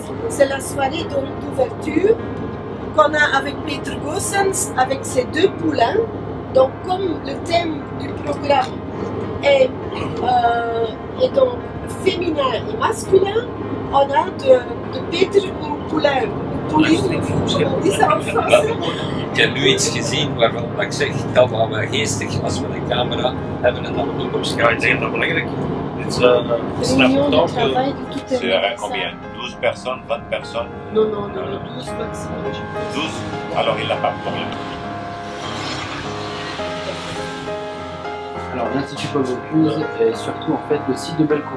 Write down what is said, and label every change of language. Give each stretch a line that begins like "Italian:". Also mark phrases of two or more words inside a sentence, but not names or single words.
French: C'est la soirée d'ouverture qu'on a avec Peter Goossens, avec ses deux poulains. Donc, comme le thème du programme est donc féminin et masculin, on a de Peter een poulain. Comment on dit ça en français?
Dutch: Ik heb nu iets gezien waarvan ik zeg, het kan wel geestig als we een camera hebben en dan ook op scherm. Ik denk dat belangrijk.
French: C'est important que c'est combien? 12 personnes, 20 personnes? Non, 12 maximum. 12? Alors il n'a pas de problème. Alors l'Institut Paul Bocuse et surtout en fait le site de Bellecour.